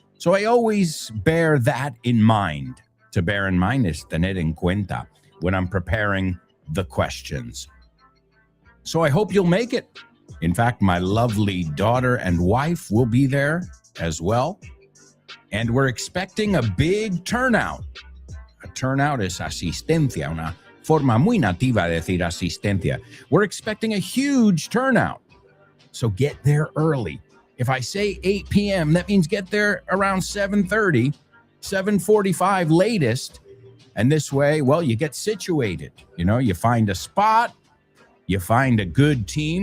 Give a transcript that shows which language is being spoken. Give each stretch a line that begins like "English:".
English: So I always bear that in mind. To bear in mind is
Spanish: tener en cuenta
English: when I'm preparing the questions. So I hope you'll make it. In fact, my lovely daughter and wife will be there as well. And we're expecting a big turnout. A turnout is
Spanish: asistencia, una forma muy nativa de decir asistencia.
English: We're expecting a huge turnout. So get there early. If I say 8 p.m., that means get there around 7:30, 7:45 latest. And this way, well, you get situated. You find a spot, you find a good team.